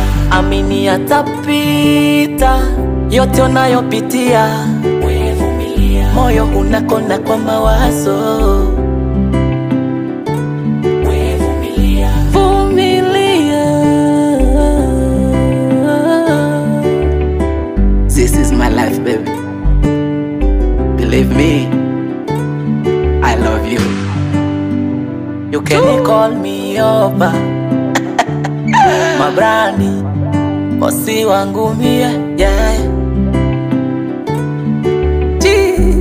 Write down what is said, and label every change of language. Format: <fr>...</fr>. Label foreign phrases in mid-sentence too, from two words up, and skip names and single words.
<sw>Amini yatapita, yote unayopitia. Moyo unakona kwa mawazo. Vumilia.</sw> <en>This is my life, baby. Believe me, I love you. You can call me Opa.</en> <sw>My brandi, bosi wangu mie, yeah. Gee.</sw>